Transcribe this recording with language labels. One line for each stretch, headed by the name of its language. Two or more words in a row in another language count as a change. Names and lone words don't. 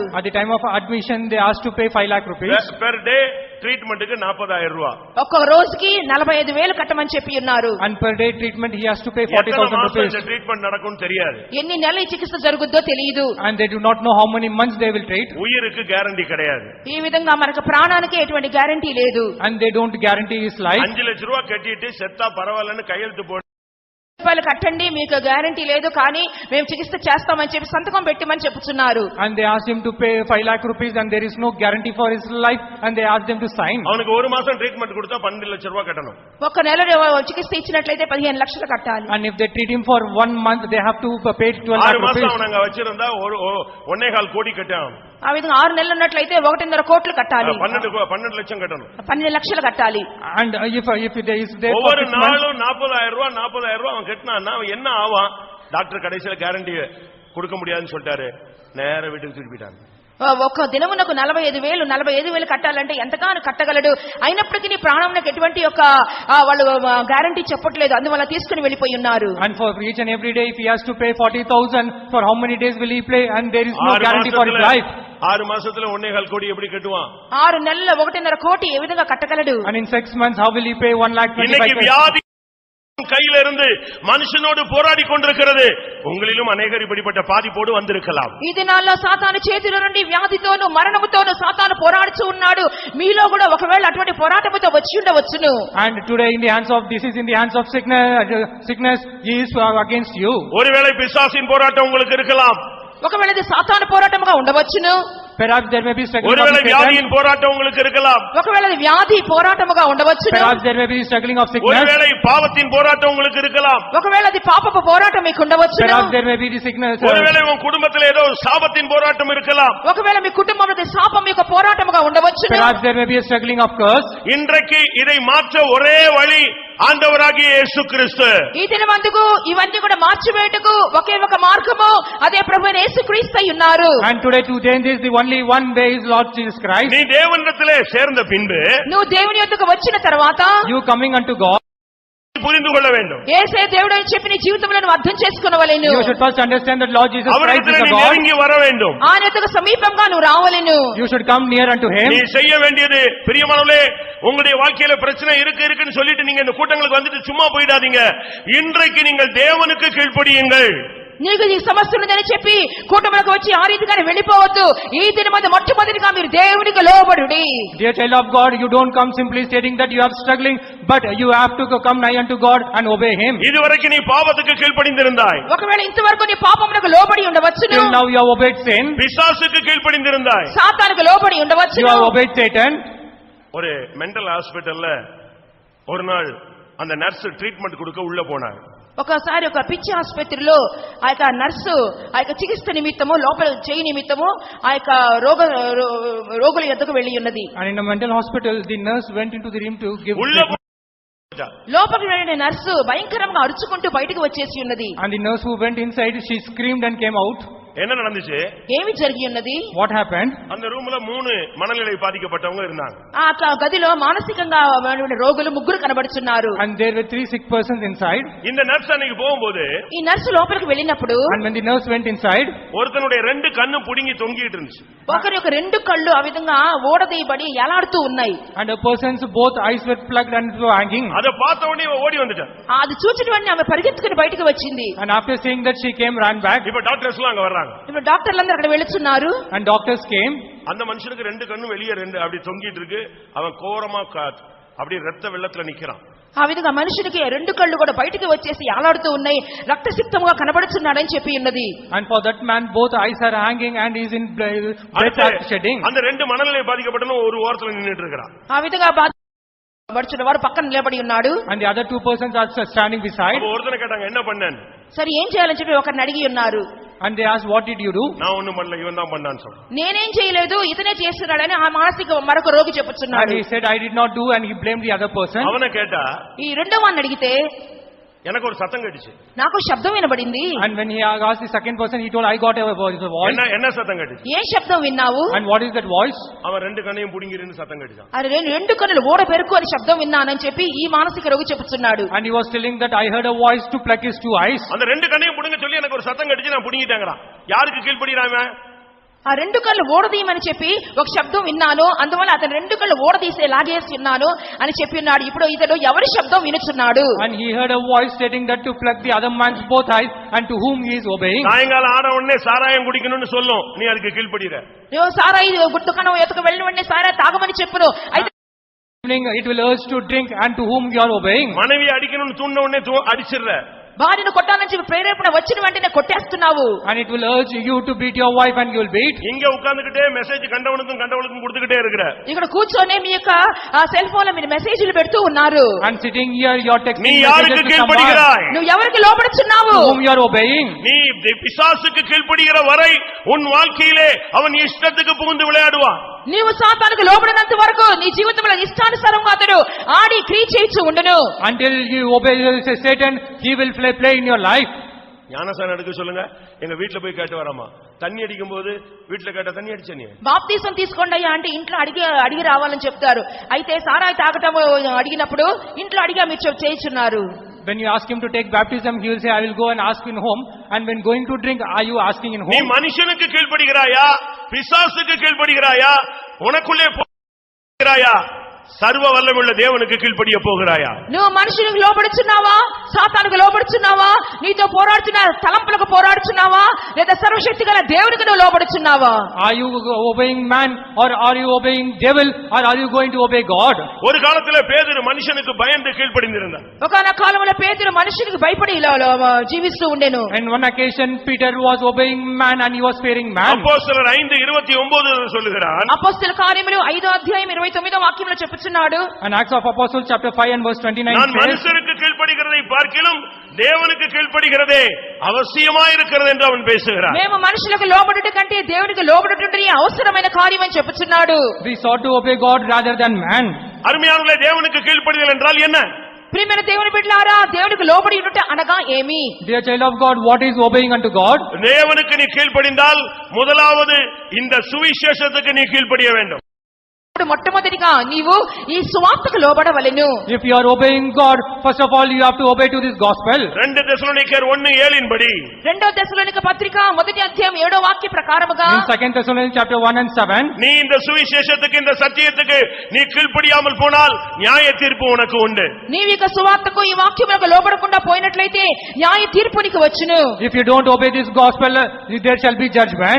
English: At the time of admission they asked to pay 5 lakh rupees. per day treatment
Tamil: 40000 ரூபாய்.
Telugu: ఒక్క రోజుకి 45000 కట్టమని చెప్పి ఉన్నారు.
English: And per day treatment he has to pay
Tamil: எத்தனை 40,000 மாசம்
English: rupees.
Tamil: இந்த ட்ரீட்மென்ட் நடக்கும்னு தெரியாது.
Telugu: ఎన్ని నెలల ఈ చికిత్స జరుగుద్దో తెలియదు.
English: And they do not know how many months they will treat.
Tamil: உயிருக்கு கேரண்டி கிடையாது.
Telugu: ఈ విధంగా మనకు ప్రాణానికి ఎటువంటి గ్యారెంటీ లేదు.
English: And they don't guarantee his life.
Tamil: 5 லட்சம் ரூபாய் கட்டிட்டு செத்தா பரவாயில்லன்னு கையெழுத்து போட்டு
Telugu: రూపాయలు కట్టండి, మీకు గ్యారెంటీ లేదు, కానీ మేము చికిత్స చేస్తామని చెప్పి సంతకం పెట్టమని చెప్పుచున్నారు.
English: And they asked him to pay 5 lakh rupees, and there is no guarantee for his life, and they asked him to sign.
Tamil: அவனுக்கு ஒரு மாசம் ட்ரீட்மென்ட் கொடுத்தா 12 லட்சம் ரூபாய் கட்டணும்.
Telugu: ఒక నెల చికిత్స ఇచ్చినట్లయితే 15 లక్షలు కట్టాలి.
English: And if they treat him for 1 month they have to pay 12 6 lakh
Tamil: மாசம்
English: rupees.
Tamil: அவன் அங்க வச்சிருந்தா 1.25 கோடி கட்டான்.
Telugu: ఆ విధంగా 6 నెలలు ఉన్నట్లయితే 1.5 కోట్లు కట్టాలి.
Tamil: 12 లட்சம் கட்டணும்.
Telugu: 12 లక్షలు కట్టాలి.
English: And if there is there for
Tamil: ஒவ்வொரு
English: 6 months,
Tamil: நாளும் 40000 ரூபாய் அவன் கட்டினான்னா அவன் என்ன ஆவான்? டாக்டர் கடைசில கேரண்டி கொடுக்க முடியாதுன்னு சொல்லிட்டாரு. நேர வீட்டுக்கு திருப்பிட்டாங்க.
Telugu: ఒక దినమునకు 45000 కట్టాలంటే ఎంతగానో కట్టగలడు. అయినప్పటికీ ప్రాణమునకు ఎటువంటి యొక్క వాళ్ళు గ్యారంటీ చెప్పట్లేదు. అందువల్ల తీసుకుని వెళ్ళిపోయి ఉన్నారు.
English: and for each and every day if he has to pay 40,000, for how many days will he pay? And there is no guarantee for his life.
Tamil: 6 மாசத்துல 1.25 கோடி எப்படி கட்டுவான்?
Telugu: 6 నెలల 1.5 కోటి ఏ విధంగా కట్టగలడు?
English: And in 6 months how will he pay 1,25,000?
Tamil: இன்னைக்கு வியாதி கையில இருந்து மனுஷனோடு போராடி கொண்டிருக்கிறது. உங்களிலும் அநேகர் இப்படிப்பட்ட பாதிப்போடு வந்திருக்கலாம்.
Telugu: ఈ దినాల్లో సాతాను చేతిలో నుండి వ్యాధితోను మరణముతోను సాతాను పోరాడుతూ ఉన్నాడు. మీలో కూడా ఒకవేళ అటువంటి పోరాటముతో వచ్చి ఉండవచ్చును.
English: And today in the hands of disease, in the hands of sickness, he is against you.
Tamil: ஒருவேளை பிசாசின் போராட்டம் உங்களுக்கு இருக்கலாம்.
Telugu: ఒకవేళ ఇది సాతాను పోరాటముగా ఉండవచ్చును.
English: Perhaps there may be struggling of
Tamil: ஒருவேளை
English: Satan.
Tamil: வியாதியின் போராட்டம் உங்களுக்கு இருக்கலாம்.
Telugu: ఒకవేళ ఇది వ్యాధి పోరాటముగా ఉండవచ్చును.
English: Perhaps there may be struggling of sickness.
Tamil: ஒருவேளை பாவத்தின் போராட்டம் உங்களுக்கு இருக்கலாம்.
Telugu: ఒకవేళ అది పాపపు పోరాటం మీకు ఉండవచ్చును.
English: Perhaps there may be the sickness.
Tamil: ஒருவேளை உங்க குடும்பத்தில் ஏதோ சாபத்தின் போராட்டம் இருக்கலாம்.
Telugu: ఒకవేళ మీ కుటుంబంలో ఇది శాపం యొక్క పోరాటముగా ఉండవచ్చును.
English: Perhaps there may be a struggling of curse.
Tamil: இன்றைக்கு இதை மாற்ற ஒரே வழி ఆండవరాగియ యేసు క్రీస్తు.
Telugu: ఈ దినమందుకు ఇవన్నీ కూడా మార్చివేయటకు ఒకే ఒక మార్గము, అదే ప్రభువైన యేసుక్రీస్తు అయి ఉన్నారు.
English: And today to change this, the only one way is Lord Jesus Christ.
Tamil: நீ தேவனிடத்திலே சேர்ந்த பின்பு
Telugu: నువ్వు దేవుని యొద్దకు వచ్చిన తర్వాత
English: You coming unto God,
Tamil: புரிந்து கொள்ள வேண்டும்.
Telugu: యేసే దేవుడు అని చెప్పి నీ జీవితంలో నువ్వు అర్థం చేసుకొనవలెను.
English: you should first understand that Lord Jesus Christ is
Tamil: அவரிடத்திலே
English: the
Tamil: நீ
English: God.
Tamil: நெருங்கி வர வேண்டும்.
Telugu: ఆయన యొద్దకు సమీపంగా నువ్వు రావలెను.
English: You should come near unto Him.
Tamil: நீ செய்ய வேண்டியது பிரியமானவர்களே, உங்களுடைய வாழ்க்கையில பிரச்சனை இருக்குன்னு சொல்லிட்டு நீங்க இந்த கூட்டங்களுக்கு வந்துட்டு சும்மா போயிடாதீங்க. இன்றைக்கு நீங்கள் தேவனுக்கு கீழ்ப்படியுங்கள்.
Telugu: నీకు ఈ సమస్య ఉన్నదని చెప్పి కూటములకు వచ్చి ఆ రీతిగానే వెళ్ళిపోవద్దు. ఈ దినమందు మొట్టమొదటిగా మీరు దేవునికి లోబడుడి.
English: Dear child of God, you don't come simply stating that you are struggling, but you have to come nigh unto God and obey Him.
Tamil: இதுவரைக்கும் நீ பாவத்துக்கு கீழ்ப்படிந்திருந்தாய்.
Telugu: ఒకవేళ ఇంతవరకు నీ పాపమునకు లోబడి ఉండవచ్చును.
English: Till now you have obeyed sin.
Tamil: பிசாசுக்கு கீழ்ப்படிந்திருந்தாய்.
Telugu: సాతానుకు లోబడి
English: You
Telugu: ఉండవచ్చును.
English: have obeyed Satan.
Tamil: ஒரு
English: mental hospital
Tamil: ஒரு நாள் அந்த நர்ஸ் ட்ரீட்மெண்ட் கொடுக்க உள்ள போனார்.
Telugu: ఒకసారి ఒక పిచ్చి ఆసుపత్రిలో ఆ యొక్క నర్సు ఆ యొక్క చికిత్స నిమిత్తము లోపల చేయి నిమిత్తము ఆ యొక్క రోగుల యొద్దకు వెళ్లి ఉన్నది.
English: And in a mental hospital, the nurse went into the room to give
Tamil: உள்ள
English: treatment.
Telugu: లోపలికి వెళ్ళిన నర్సు భయంకరంగా అరుచుకుంటూ బయటకు వచ్చేసి ఉన్నది.
English: And the nurse who went inside, she screamed and came out.
Tamil: என்ன நடந்துச்சு?
Telugu: ఏమి జరిగి ఉన్నది?
English: What happened?
Tamil: அந்த ரூம்ல 3 மனநிலை பாதிக்கப்பட்டவங்க இருந்தாங்க.
Telugu: ఆ గదిలో మానసికంగా రోగులు 3 కనబడుచున్నారు.
English: And there were 3 sick persons inside.
Tamil: இந்த நர்ஸ் அன்னைக்கு போகும்போது
Telugu: ఈ నర్సు లోపలికి వెళ్ళినప్పుడు
English: And when the nurse went inside,
Tamil: ஒருத்தனுடைய 2 கண்ணு புடுங்கி தொங்கிட்டு இருந்துச்சு.
Telugu: ఒకరి యొక్క 2 కళ్ళు ఆ విధంగా ఓడదీయబడి ఎలాడుతూ ఉన్నాయి.
English: and a person's both eyes were plugged and were hanging.
Tamil: அத பார்த்த உடனே இவ ஓடி வந்துட்டா.
Telugu: అది చూచిన వెంటనే ఆమె పరిగెత్తుకుని బయటకు వచ్చింది.
English: And after seeing that, she came, ran back.
Tamil: இப்ப டாக்டர்ஸ் எல்லாம் அங்க வர்றாங்க.
Telugu: ఇప్పుడు డాక్టర్లందరూ అక్కడ వెళ్తున్నారు.
English: And doctors came.
Tamil: அந்த மனுஷனுக்கு 2 கண்ணு வெளியே 2 அப்படி தொங்கிட்டு இருக்கு. அவன் கோரமா அப்படி ரத்த வெள்ளத்துல நிக்கிறான்.
Telugu: ఆ విధంగా మనుషునికి 2 కళ్ళు కూడా బయటికి వచ్చేసి ఆలాడుతూ ఉన్నాయి, రక్తసిక్తముగా కనబడుచున్నాడని చెప్పి ఉన్నది.
English: And for that man, both eyes are hanging and he is in blood shedding.
Tamil: அந்த 2 மனநிலை பாதிக்கப்பட்டவன் ஒரு ஓரத்துல நின்னுட்டு இருக்கான்.
Telugu: ఆ విధంగా బాధపడుచున్నవాడు పక్కన నిలబడి ఉన్నాడు.
English: And the other 2 persons are standing beside.
Tamil: அப்ப ஒருத்தனை கேட்டாங்க, என்ன பண்ணேன்னு?
Telugu: సరే ఏం చేయాలని చెప్పి ఒకరిని అడిగి ఉన్నారు.
English: And they asked, what did you do?
Tamil: நான் ஒண்ணும் பண்ணல, இவன் தான் பண்ணான்னு சொல்றான்.
Telugu: నేనేం చేయలేదు, ఇతనే చేస్తున్నాడని ఆ మానసిక మరొక రోగి
English: And
Telugu: చెప్పుచున్నాడు.
English: he said, I did not do, and he blamed the other person.
Tamil: அவனை கேட்டா
Telugu: ఈ రెండో వాడిని అడిగితే
Tamil: எனக்கு ஒரு சத்தம் கேட்டுச்சு.
Telugu: నాకు శబ్దం వినబడింది.
English: And when he asked the second person, he told, I got a voice.
Tamil: என்ன சத்தம் கேட்டுச்சு?
Telugu: ఏ శబ్దం విన్నావు?
English: And what is that voice?
Tamil: அவன் 2 கண்ணையும் புடுங்கிருன்னு சத்தம் கேட்டுச்சான்.
Telugu: అది 2 కన్నులు ఓడ పెరుకు అని శబ్దం విన్నానని చెప్పి ఈ మానసిక రోగి చెప్పుచున్నాడు.
English: And he was telling that I heard a voice to pluck his 2 eyes.
Tamil: அந்த 2 கண்ணையும் புடுங்க சொல்லி எனக்கு ஒரு சத்தம் கேட்டுச்சு, நான் புடுங்கிட்டேங்கறான். யாருக்கு கீழ்ப்படிறான்?
Telugu: ఆ 2 కళ్ళు ఓడదీయమని చెప్పి ఒక శబ్దం విన్నాను, అందువల్ల అతను 2 కళ్ళు ఓడదీసే లాగేసి ఉన్నాను అని చెప్పి ఉన్నాడు. ఇప్పుడు ఇతడు ఎవరి శబ్దం వినుచున్నాడు?
English: And he heard a voice stating that to pluck the other man's both eyes, and to whom he is obeying.
Tamil: சாயங்காலம் ஆன உடனே சாராயம் குடிக்கணும்னு சொல்லும், நீ அதுக்கு கீழ்ப்படிற.
Telugu: నువ్వు సారాయి గుట్టుకను ఎత్తుకు వెళ్ళిన వెంటనే సారా తాగమని చెప్పును. అయితే
English: Evening it will urge to drink, and to whom you are obeying.
Tamil: மனைவி அடிக்கணும்னு தூண்ட உடனே அடிச்சிடுற.
Telugu: భార్యను కొట్టాలని చెప్పి ప్రేరేపణ వచ్చిన వెంటనే కొట్టేస్తున్నావు.
English: And it will urge you to beat your wife, and you will beat.
Tamil: இங்க உட்கார்ந்துகிட்டே மெசேஜ் கண்டவனுக்கும் கொடுத்துக்கிட்டே இருக்கிற.
Telugu: ఇక్కడ కూర్చొని మీ యొక్క
English: cell phone
Telugu: లో మీరు మెసేజ్లు పెడుతూ ఉన్నారు.
English: And sitting here you are texting
Tamil: நீ
English: messages
Tamil: யாருக்கு
English: to someone.
Tamil: கீழ்ப்படிகிறாய்?
Telugu: నువ్వు ఎవరికి లోబడుచున్నావు?
English: To whom you are obeying.
Tamil: நீ பிசாசுக்கு கீழ்ப்படிகிற வரை உன் வாழ்க்கையிலே அவன் இஷ்டத்துக்கு புகுந்து விளையாடுவான்.
Telugu: నీవు సాతానుకు లోబడినంత వరకు నీ జీవితంలో ఇష్టానుసారంగా అతడు ఆడి క్రియ చేయించు ఉండును.
English: Until you obey Satan, he will play in your life.
Tamil: ஞானசானம் எடுக்க சொல்லுங்க. எங்க வீட்டுல போய் கேட்டு வராமா, தண்ணி அடிக்கும் போது வீட்டுல கேட்ட தண்ணி அடிச்ச நீ
Telugu: బాప్తీసం తీసుకోండి అయ్యా అంటే ఇంట్లో అడిగి రావాలని చెప్తారు. అయితే సారాయి తాగటం అడిగినప్పుడు ఇంట్లో అడిగా మీరు చేయించున్నారు.
English: When you ask him to take baptism, he will say, I will go and ask in home. And when going to drink, are you asking in
Tamil: நீ
English: home?
Tamil: மனுஷனுக்கு கீழ்ப்படுகிறாயா, பிசாசுக்கு கீழ்ப்படுகிறாயா, உனக்குள்ளே போகிறாயா? சர்வ வல்லமையுள்ள தேவனுக்கு கீழ்ப்படிய போகிறாயா?
Telugu: నువ్వు మనుషులకు లోబడుచున్నావా, సాతానుకు లోబడుచున్నావా, నీతో పోరాడుతున్న తలంపులకు పోరాడుచున్నావా, లేదా సర్వశక్తి గల దేవునికి నువ్వు లోబడుచున్నావా?
English: Are you obeying man or are you obeying devil or are you going to obey God?
Tamil: ஒரு காலத்துல பேதுரு மனுஷனுக்கு பயந்து கீழ்ப்படிந்திருந்தான்.
Telugu: ఒకనొక కాలంలో పేతురు మనుషులకు భయపడి జీవిస్తూ ఉండెను.
English: And one occasion Peter was obeying man and he was fearing man.
Tamil: அப்போஸ்தலர் 5:29 சொல்லுகிறார்.
Telugu: అపొస్తలుల కార్యములు 5వ అధ్యాయం 29వ వాక్యంలో చెప్పుచున్నాడు.
English: And Acts of Apostles chapter 5 and verse 29
Tamil: நான்
English: says,
Tamil: மனுஷருக்கு கீழ்ப்படிகிறதை பார்க்கிலும் தேவனுக்கு கீழ்ப்படிகிறதே அவசியமாயிருக்கிறது என்று அவன் பேசுகிறார்.
Telugu: మేము మనుషులకు లోబడుట కంటే దేవునికి లోబడుటనే అవసరమైన కార్యం అని చెప్పుచున్నాడు.
English: we sought to obey God rather than man.
Tamil: அருமையானவர்களே, தேவனுக்கு கீழ்ப்படிதல் என்றால் என்ன?
Telugu: ప్రియమైన దేవుని బిడ్డలారా, దేవునికి లోబడి ఉండుట అనగా ఏమి?
English: Dear child of God, what is obeying unto God?
Tamil: தேவனுக்கு நீ கீழ்ப்படிந்தால் முதலாவது இந்த சுவிசேஷத்துக்கு நீ கீழ்ப்படிய வேண்டும்.
Telugu: మొట్టమొదటిగా నీవు ఈ సువార్తకు లోబడవలెను.
English: If you are obeying God, first of all you have to obey to this gospel.
Tamil: 2 தெசலோனிக்கேயர் 1:7 படி,
Telugu: రెండో తెస్సలోనిక పత్రిక మొదటి అధ్యాయం 7వ వాక్య ప్రకారముగా,
English: In 2 Thessalonians chapter 1 and 7,
Tamil: நீ இந்த சுவிசேஷத்துக்கு இந்த சத்தியத்துக்கு நீ கீழ்ப்படியாமல் போனால் நியாய தீர்ப்பு உனக்கு உண்டு.
Telugu: నీవు ఇక సువార్తకు ఈ వాక్యములకు లోబడకుండా పోయినట్లయితే న్యాయ తీర్పు నీకు వచ్చును.
English: if you don't obey this gospel, there shall be judgment.